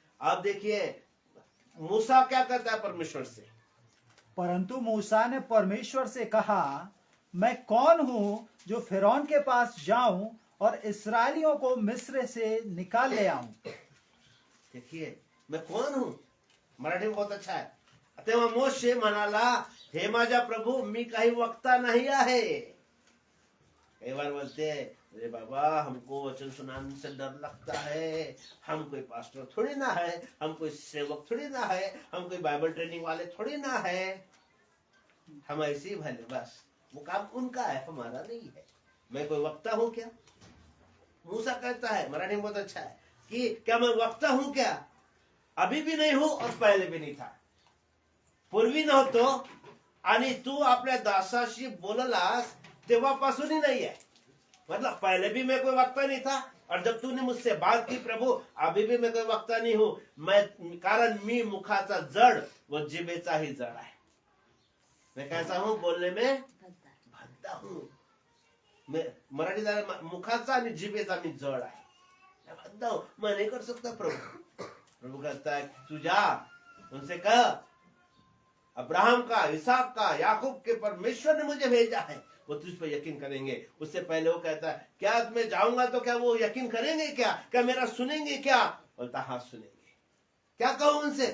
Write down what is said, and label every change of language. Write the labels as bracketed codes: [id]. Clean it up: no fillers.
[hi] आप देखिए मूसा क्या करता है परमेश्वर से। परंतु मूसा ने परमेश्वर से कहा, मैं कौन हूं जो फिरौन के पास जाऊं और इस्राएलियों को मिस्र से निकाल ले आऊं। देखिए, मैं कौन हूं, मराठी में बहुत अच्छा है। [mr] तेव्हा मोशे म्हणाला, हे माझा प्रभु, मी काही वक्ता नहीं आहे। [hi] कई बार बोलते हैं, अरे बाबा हमको वचन सुनाने से डर लगता है, हम कोई पास्टर थोड़ी ना है, हम कोई सेवक थोड़ी ना है, हम कोई बाइबल ट्रेनिंग वाले थोड़ी ना है, हम ऐसे ही भले, बस वो काम उनका है, हमारा नहीं है। मैं कोई वक्ता हूं क्या? मूसा कहता है, मराठी में बहुत अच्छा है, कि क्या मैं वक्ता हूं क्या? अभी भी नहीं हूं और पहले भी नहीं था, [mr] पूर्वी नव्हतो, आणि तू आपल्या दासाशी बोललास तेव्हापासूनही [hi] नहीं है। मतलब पहले भी मैं कोई वक्ता नहीं था, और जब तूने मुझसे बात की प्रभु, अभी भी मैं कोई वक्ता नहीं हूं, मैं, [mr] कारण मी मुखाचा जड व जिभेचाही जड आहे। [hi] मैं कैसा हूं? बोलने में भद्दा हूं। मैं मराठी [mr] मुखाचा आणि जिभेचा मी जड आहे, [hi] मैं भद्दा हूं, मैं नहीं कर सकता प्रभु। प्रभु कहता है तू जा, उनसे कह, अब्राहम का, इसहाक का, याकूब के परमेश्वर ने मुझे भेजा है, वो तुझ पर यकीन करेंगे। उससे पहले वो कहता है, क्या मैं जाऊंगा तो क्या वो यकीन करेंगे क्या? क्या मेरा सुनेंगे क्या? बोलता हाँ सुनेंगे। क्या कहूं उनसे?